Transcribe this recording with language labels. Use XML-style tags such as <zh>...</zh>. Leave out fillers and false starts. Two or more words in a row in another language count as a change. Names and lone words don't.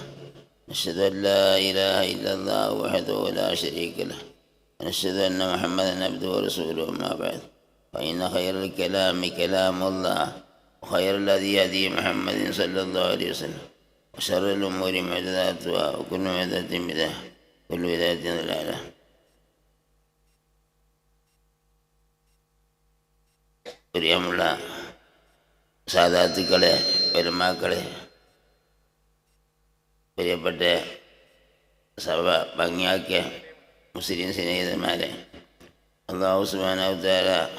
<ar>نشهد أن لا إله إلا الله وحده لا شريك له ونشهد أن محمدا عبده ورسوله. أما بعد فإن خير الكلام كلام الله وخير الهدي هدي محمد صلى الله عليه وسلم وشر الأمور محدثاتها وكل محدثة بدعة وكل بدعة ضلالة.</ar> <ml>പ്രിയമുള്ള സാദാത്തുക്കളെ, പെരുമാക്കളെ, പ്രിയപ്പെട്ട സഭ ഭംഗിയാക്കിയ മുസ്ലിം സ്നേഹിതന്മാരെ,</ml> <ar>الله سبحانه وتعالى</ar>